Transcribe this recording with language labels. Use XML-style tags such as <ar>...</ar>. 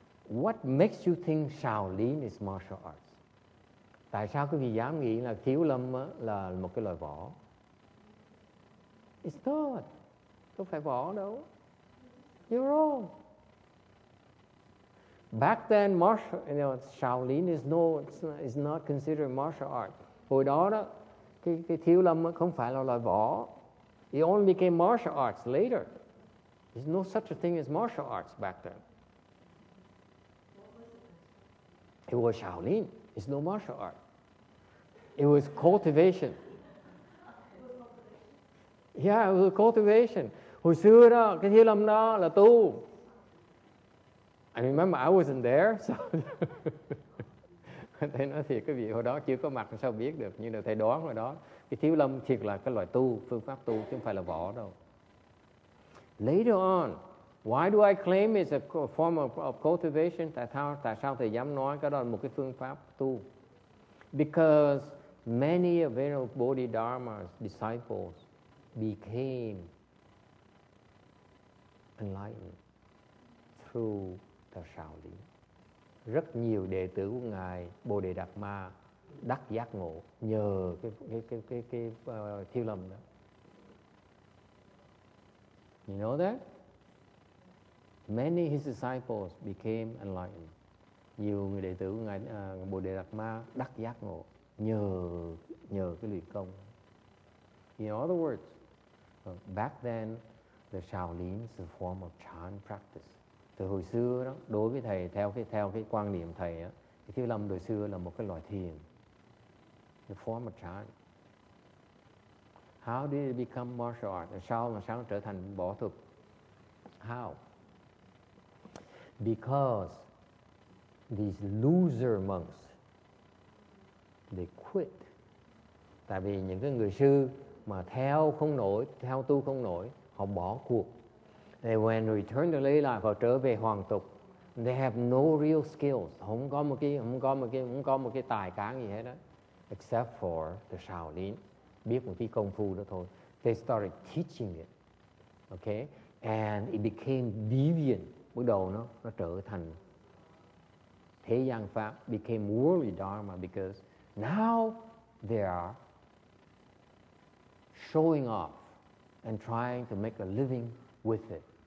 <en>What makes you think Shaolin is martial arts?</en> <vi>Tại sao quý vị dám nghĩ là Thiếu Lâm là một cái loại võ?</vi> <en>It's not.</en> <vi>Không phải võ đâu.</vi> <en>You're wrong. Back then, Shaolin is not considered martial art.</en> <vi>Hồi đó cái Thiếu Lâm không phải là loại võ.</vi> <en>It only became martial arts later. There's no such a thing as martial arts back then. It was Shaolin. It's no martial art. It was cultivation. Yeah, it was cultivation.</en> <vi>Hồi xưa đó, cái Thiếu Lâm đó là tu.</vi> <en>I remember I wasn't there, so</en> <vi>thầy nói thiệt quý vị hồi đó chưa có mặt sao biết được, nhưng mà thầy đoán hồi đó cái Thiếu Lâm thiệt là cái loại tu, phương pháp tu chứ không phải là võ đâu.</vi> <en>Later on, why do I claim it's a form of cultivation?</en> <vi>Tại sao thầy dám nói cái đó là một cái phương pháp tu?</vi> <en>Because many of Venerable Bodhidharma's disciples became enlightened through the Shaolin.</en> <vi>Rất nhiều đệ tử của ngài Bồ Đề Đạt Ma đắc giác ngộ nhờ cái Thiếu Lâm đó.</vi> <en>You know that? Many his disciples became enlightened.</en> <vi>Nhiều người đệ tử của ngài Bồ Đề Đạt Ma đắc giác ngộ nhờ cái luyện công.</vi> <en>In other words, back then the Shaolin is a form of Chan practice.</en> <vi>Từ hồi xưa đó, đối với thầy theo cái quan niệm thầy á, cái Thiếu Lâm hồi xưa là một cái loại thiền,</vi> <en>the form of Chan. How did it become martial art?</en> <vi>Sao nó trở thành võ thuật?</vi> <en>How? Because these loser monks, they quit.</en> <vi>Tại vì những cái người sư mà theo tu không nổi, họ bỏ cuộc.</vi> <en>They when return to lay life,</en> <vi>họ trở về hoàng tục.</vi> <en>They have no real skills.</en> <vi>Không có một cái tài cán gì hết đó,</vi> <en>except for the Shaolin.</en> <vi>Biết một cái công phu đó thôi.</vi> <en>They started teaching it. Okay? And it became deviant.</en> <vi>Bước đầu nó trở thành thế gian pháp</vi> <en>became worldly dharma because now they are showing off and trying to make a living with it.</en>